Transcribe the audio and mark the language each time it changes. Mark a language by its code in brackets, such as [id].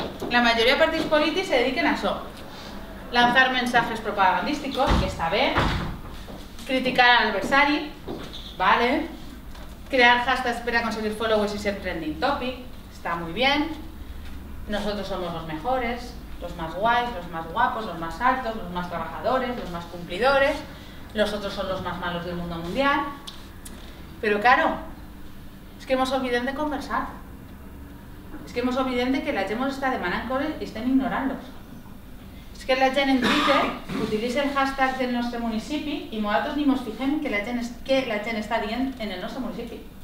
[ca] La majoria de partits polítics se dediquen a això. [es] Lanzar mensajes propagandísticos, que está bien. Criticar al adversari, vale. Crear hashtags para conseguir followers y ser trending topic, está muy bien. Nosotros somos los mejores, los más guays, los más guapos, los más altos, los más trabajadores, los más cumplidores. Los otros son los más malos del mundo mundial. Pero claro, es que hemos olvidado de conversar. Es que hemos olvidado de que [ca] la gent ens està demanant coses i estem ignorant-los. És que la gent en Twitter utilitza el hashtag del nostre municipi i nosaltres ni ens fixem que la gent està dient en el nostre municipi.